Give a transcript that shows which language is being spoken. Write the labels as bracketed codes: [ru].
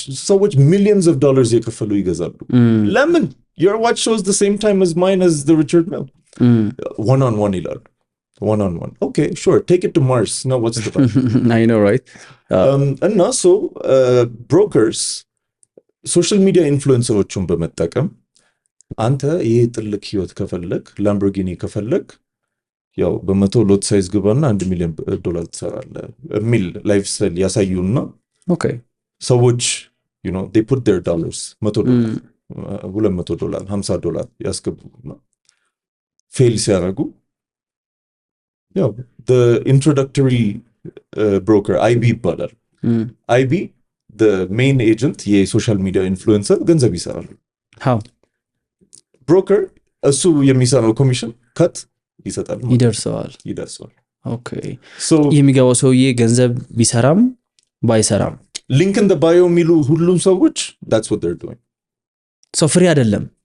[am] ሰዎች [en] millions of dollars [am] የከፈሉ ይገዛሉ። ለምን? [en] Your watch shows the same time as mine as the Richard Mille. One-on-one [am] ይላሉ። [en] One-on-one. Okay, sure. Take it to Mars. Now what's the problem? I know, right? And also, brokers, social media [am] influenceሮችን በመጠቀም አንተ ይሄ ትልቅ ህይወት ከፈለክ ላምቦርጊኒ ከፈለክ ያው በመቶ ሎት ሳይዝ ግባና $1 ሚሊዮን ትሰራለህ የሚል ላይፍ ስታይል ያሳዩና [en] okay [am] ሰዎች [en] you know they put their dollars $100 $200 $50 [am] ያስገቡና ፌል ሲያደርጉ ያው [en] the introductory broker [am] IB ይባላል። IB [en] the main agent [am] የሶሻል ሚዲያ ኢንፍሉዌንሰር ገንዘብ ይሰራል። [en] how [am] broker እሱ የሚሰራው ኮሚሽን ከት ይሰጣል ይደርሰዋል። [en] okay [am] so የሚገባው ሰውዬ ገንዘብ ቢሰራም ባይሰራም [en] ሊንክ ኢን ዘ ባዮ [am] የሚሉ ሁሉም ሰዎች [en] that's what they're doing. [am] so ፍሪ አይደለም።